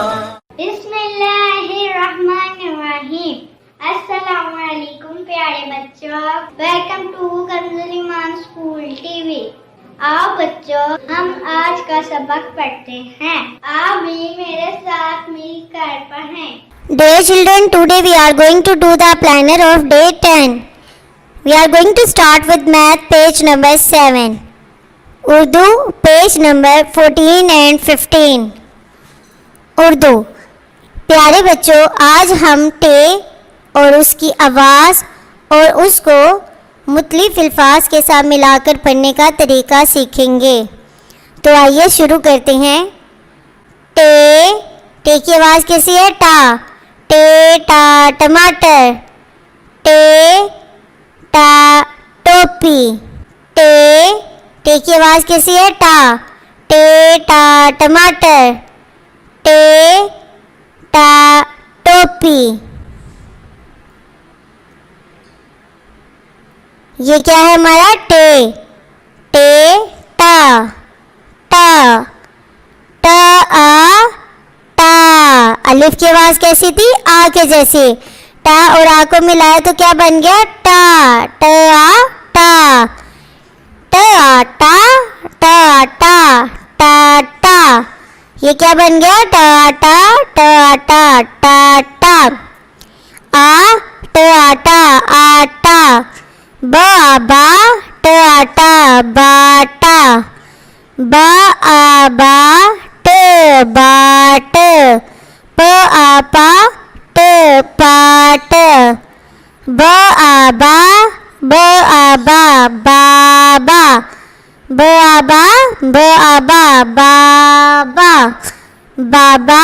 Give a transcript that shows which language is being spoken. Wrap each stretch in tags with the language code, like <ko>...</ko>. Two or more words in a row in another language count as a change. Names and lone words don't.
<ar>بسم اللہ الرحمن الرحیم۔ السلام علیکم</ar> <ur>پیارے بچوں،</ur> <en>welcome to</en> <ur>کنزل ایمان اسکول ٹی وی۔ آؤ بچوں ہم آج کا سبق پڑھتے ہیں، آپ بھی میرے ساتھ مل کر پڑھیں۔</ur> <en>Dear children, today we are going to do the planner of day 10. We are going to start with math page number 7. Urdu page number 14 and 15.</en> <ur>اردو۔ پیارے بچوں آج ہم ٹے اور اس کی آواز اور اس کو مختلف الفاظ کے ساتھ ملا کر پڑھنے کا طریقہ سیکھیں گے۔ تو آئیے شروع کرتے ہیں۔ ٹے، ٹے کی آواز کیسی ہے؟ ٹا، ٹے ٹا ٹماٹر، ٹے ٹا ٹوپی، ٹے، ٹے کی آواز کیسی ہے؟ ٹا، ٹے ٹا ٹماٹر، ٹے ٹا ٹوپی۔ یہ کیا ہے ہمارا؟ ٹے، ٹے ٹا، ٹا، ٹا آ ٹا۔ الف کی آواز کیسی تھی؟ آ کے جیسی۔ ٹا اور آ کو ملایا تو کیا بن گیا؟ ٹا، ٹا آ ٹا، ٹا آ ٹا، ٹا آ ٹا، ٹا ٹا۔ یہ کیا بن گیا؟ ٹا ٹا، ٹا ٹا، ٹا ٹا۔ آ ٹا ٹا آٹا، با با ٹا ٹا باٹا، با آ با ٹ باٹ، پ آ پا ٹ پاٹ، ب آ با ب آ با بابا، ب آ با ب آ با بابا، بابا۔</ur>